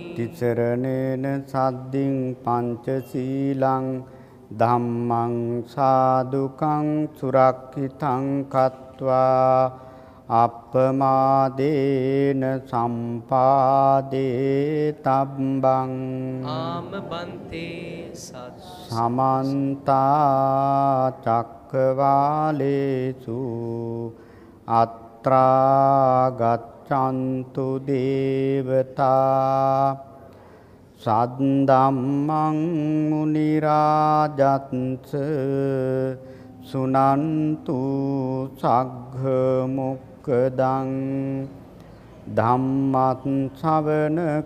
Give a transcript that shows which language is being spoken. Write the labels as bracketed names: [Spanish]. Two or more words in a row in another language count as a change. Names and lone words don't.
[Pali] තිසරණේන සද්දින් පංචශීලං ධම්මං සාදුකං සුරක්ඛිතං කତ୍වා අප්පමාදේන සම්පාදේ තබ්බං. ආමබන්තේ සමන්තා චක්කවාලේසු අත්‍රා ගච්ඡන්තු දේවතා සද්දම්මං මුනි රාජත්ස සුනන්තු සග්ග මොක්ඛදං ධම්මත් ශ්‍රවණ